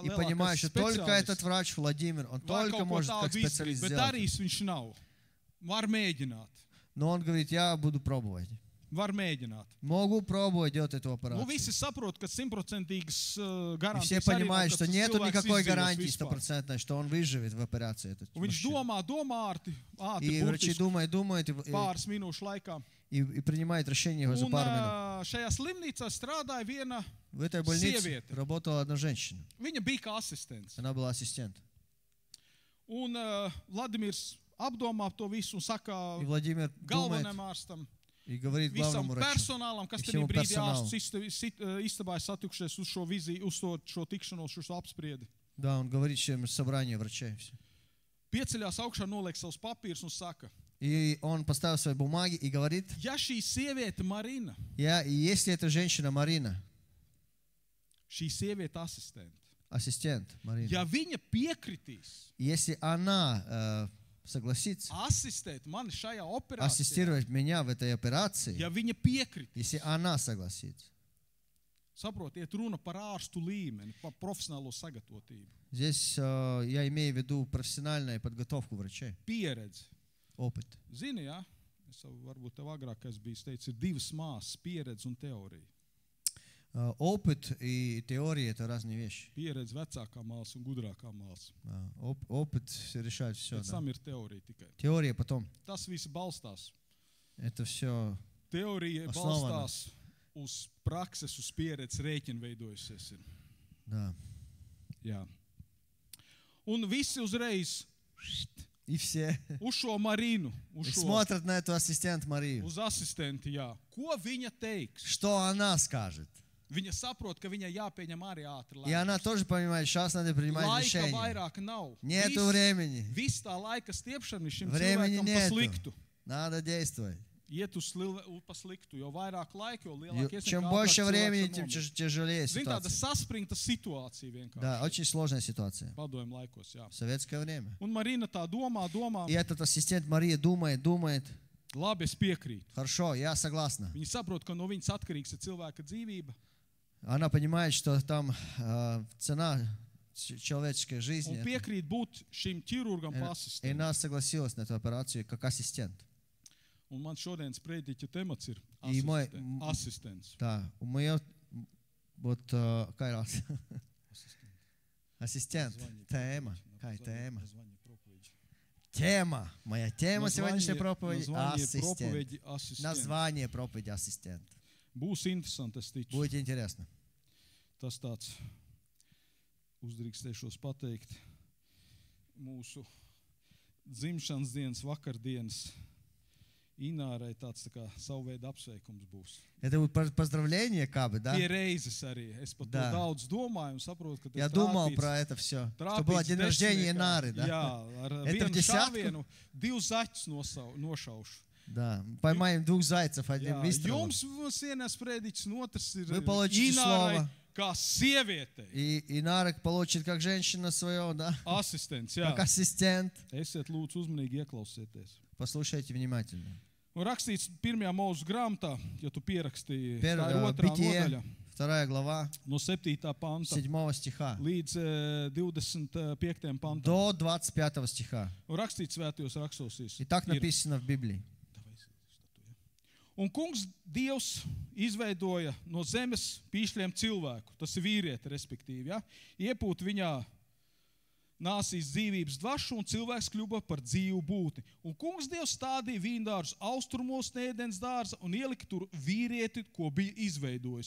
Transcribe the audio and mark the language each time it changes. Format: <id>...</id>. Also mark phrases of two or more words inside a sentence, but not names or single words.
<ru>И понимаешь,</ru> <lv>lielākais</lv> <ru>что только этот</ru> <lv>speciālists</lv> <ru>врач Владимир, он</ru> <lv>var</lv> <ru>только</ru> <lv>kaut ko</lv> <ru>может как</ru> <lv>tādu</lv> <ru>специалист</ru> <lv>izdarīt, bet</lv> <ru>сделать.</ru> <lv>darīs viņš nav. Var mēģināt.</lv> <ru>Но он говорит, я буду пробовать.</ru> <lv>Var mēģināt.</lv> <ru>Могу пробовать делать эту</ru> <lv>Nu,</lv> <ru>операцию.</ru> <lv>visi saprot, ka 100%</lv> <ru>И</ru> <lv>garantijas</lv> <ru>все</ru> <lv>arī nav,</lv> <ru>понимают,</ru> <lv>ka</lv> <ru>что</ru> <lv>tas</lv> <ru>нету</ru> <lv>cilvēks</lv> <ru>никакой</ru> <lv>izdzīvos</lv> <ru>гарантии</ru> <lv>vispār.</lv> <ru>стопроцентной, что он выживет в операции. Этот</ru> <lv>Un viņš</lv> <ru>мужчина.</ru> <lv>domā ātri,</lv> <ru>И врачи</ru> <lv>burtiski</lv> <ru>думают</ru> <lv>pāris minūšu laikā.</lv> <ru>и принимают решение его за</ru> <lv>Un</lv> <ru>пару минут.</ru> <lv>šajā slimnīcā strādāja viena,</lv> <ru>В этой больнице Севета. работала одна женщина.</ru> <lv>viņa bija kā asistents.</lv> <ru>Она была ассистент.</ru> <lv>Un Vladimirs apdomā to visu un saka</lv> <ru>И Владимир думает</ru> <lv>galvenajam ārstam,</lv> <ru>и говорит</ru> <lv>visam</lv> <ru>главному врачу.</ru> <lv>personālam, kas</lv> <ru>И</ru> <lv>tajā</lv> <ru>всему</ru> <lv>brīdī</lv> <ru>персоналу.</ru> <lv>ārstus istabā satikšies uz šo viziju, uz šo tikšanos, uz šo apspriedi.</lv> <ru>Да, он говорит всем собрание врачей. Все.</ru> <lv>Pieceļās augšā, noliek savus papīrus un saka,</lv> <ru>И он поставил свои бумаги и говорит,</ru> <lv>ja šī sieviete Marina,</lv> <ru>и если эта женщина Марина,</ru> <lv>šī sieviete asistente,</lv> <ru>ассистент Марина,</ru> <lv>ja viņa piekritīs</lv> <ru>если она согласится</ru> <lv>asistēt mani šajā operācijā,</lv> <ru>ассистировать меня в этой операции,</ru> <lv>ja viņa piekritīs,</lv> <ru>если она согласится.</ru> <lv>saprotiet, runa par ārstu līmeni, par profesionālo sagatavotību,</lv> <ru>Здесь я имею в виду профессиональную подготовку врачей,</ru> <lv>pieredzi.</lv> <ru>опыт.</ru> <lv>Zini, ja? Es varbūt tev agrāk, kas bija teicis, ir divas māsas, pieredze un teorija.</lv> <ru>Опыт и теория – это разные вещи.</ru> <lv>Pieredze vecākā māsa un gudrākā māsa.</lv> <ru>Опыт решает все.</ru> <lv>Pēc tam ir teorija tikai.</lv> <ru>Теория потом.</ru> <lv>Tas viss balstās.</lv> <ru>Это все.</ru> <lv>Teorija</lv> <ru>Основана.</ru> <lv>balstās uz prakses, uz pieredzes rēķinu veidojusies. Ir.</lv> <ru>Да.</ru> <lv>Jā. Un visi uzreiz</lv> <ru>И все</ru> <lv>uz šo Marinu, uz šo</lv> <ru>смотрят на эту ассистент Марию.</ru> <lv>uz asistenti, jā. Ko viņa teiks?</lv> <ru>Что она скажет?</ru> <lv>Viņa saprot, ka viņai jāpieņem arī ātri</lv> <ru>И она</ru> <lv>lēmums.</lv> <ru>тоже понимает, сейчас надо принимать</ru> <lv>Laika</lv> <ru>решение.</ru> <lv>vairāk nav.</lv> <ru>Нету времени.</ru> <lv>Viss tā laika stiepšana šim</lv> <ru>Времени</ru> <lv>cilvēkam pa</lv> <ru>нету.</ru> <lv>sliktu.</lv> <ru>Надо действовать.</ru> <lv>Iet uz pa sliktu, jo vairāk laika, jo lielāk iespēja.</lv> <ru>Чем больше времени, тем тяжелее</ru> <lv>Zini, tāda</lv> <ru>ситуация.</ru> <lv>saspringta situācija vienkārši.</lv> <ru>Да, очень сложная ситуация.</ru> <lv>Padomju laikos, jā.</lv> <ru>В советское время.</ru> <lv>Un Marina tā domā,</lv> <ru>И этот ассистент Мария думает,</ru> <lv>labi, es piekrītu.</lv> <ru>хорошо, я согласна.</ru> <lv>Viņa saprot, ka no viņas atkarīgs ir cilvēka dzīvība.</lv> <ru>Она понимает, что там цена человеческой</ru> <lv>Un</lv> <ru>жизни.</ru> <lv>piekrīt būt šim ķirurgam</lv> <ru>И</ru> <lv>pasistentam.</lv> <ru>она согласилась на эту операцию как ассистент.</ru> <lv>Un man šodienas prediķa temats ir</lv> <ru>И мой-</ru> <lv>asistents.</lv> <ru>Да, у моего вот какая раз? Ассистент. Тема. Какая тема? Тема. Моя тема сегодняшней проповеди ассистент. проповеди ассистент. Название проповеди ассистент.</ru> <lv>Būs interesanti, es ticu.</lv> <ru>Будет интересно.</ru> <lv>Tas tāds, uzdrīkstēšos pateikt, mūsu dzimšanas dienas, vakardienas Inārai tāds tā kā savu veidu apsveikums būs.</lv> <ru>Это будет поздравление, Кабы, да?</ru> <lv>Pie reizes arī. Es par to</lv> <ru>Да.</ru> <lv>daudz domāju un saprotu, ka</lv> <ru>Я думал про это все. Что было день рождения Инары, да?</ru> <lv>Jā, ar</lv> <ru>Это в</ru> <lv>vienu</lv> <ru>десятку?</ru> <lv>šāvienu divus zaķus nošaušu.</lv> <ru>Да. Поймаем двух зайцев одним</ru> <lv>Jā,</lv> <ru>выстрелом.</ru> <lv>jums vienas prediķis, un otrs ir</lv> <ru>Вы получите</ru> <lv>Inārai</lv> <ru>слово.</ru> <lv>kā sievietei.</lv> <ru>И Инара получит как женщина свое, да?</ru> <lv>Asistents, jā.</lv> <ru>Как ассистент.</ru> <lv>Esiet lūdzu uzmanīgi ieklausieties.</lv> <ru>Послушайте внимательно.</ru> <lv>Un rakstīts 1. mūsu grāmatā, ja tu pierakstīji, tā ir</lv> <ru>Первое,</ru> <lv>2.</lv> <ru>Бытие,</ru> <lv>nodaļa,</lv> <ru>2 глава,</ru> <lv>no 7. panta</lv> <ru>7 стиха.</ru> <lv>līdz 25. pantam.</lv> <ru>До 25 стиха.</ru> <lv>Un rakstīts svētajos rakstos.</lv> <ru>И так написано в Библии.</ru> <lv>Un kungs Dievs izveidoja no zemes pīšļiem cilvēku, tas ir vīrieti, respektīvi, ja? Iepūt viņā nāsīs dzīvības dvašu, un cilvēks kļuva par dzīvu būtni. Un kungs Dievs stādīja vīndārus austrumos no ēdens dārza un ielika tur vīrieti, ko bija izveidojis.</lv>